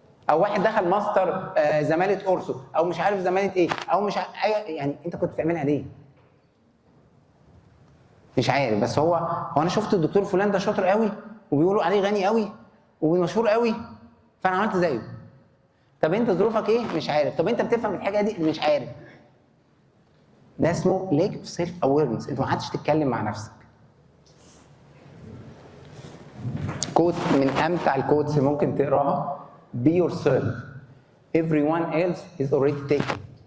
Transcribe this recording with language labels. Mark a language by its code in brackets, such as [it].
[ar] او واحد دخل ماستر زماله اورسو، او مش عارف زماله ايه، او مش عارف يعني انت كنت بتعملها ليه؟ مش عارف، بس هو انا شفت الدكتور فلان ده شاطر قوي وبيقولوا عليه غني قوي ومشهور قوي فانا عملت زيه. طب انت ظروفك ايه؟ مش عارف. طب انت بتفهم الحاجه دي؟ مش عارف. ده اسمه [en] lack of self awareness. [ar] انت ما عادش تتكلم مع نفسك. كوت من امتع الكوتس اللي ممكن تقراها: [en] be yourself everyone else is already taken.